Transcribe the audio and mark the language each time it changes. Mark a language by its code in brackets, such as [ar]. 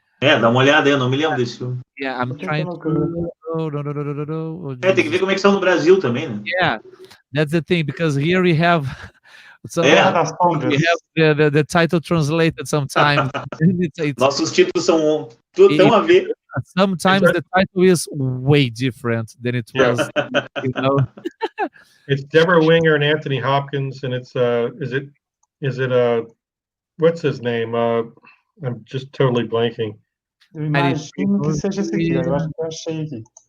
[pt] Dá uma olhada aí, eu não me lembro desse filme. [en] Yeah, I'm trying to... No. [pt] Tem que ver como é que são no Brasil também, né? [en] Yeah, that's the thing, because here we have... We have the title translated sometimes. [pt] Nossos títulos são tudo tão a ver. [en] Sometimes the title is way different than it was. You know? It's Deborah Winger and Anthony Hopkins, and it's is it what's his name? I'm just totally blanking. [pt] Eu imagino que seja esse aqui. Eu acho que eu achei aqui.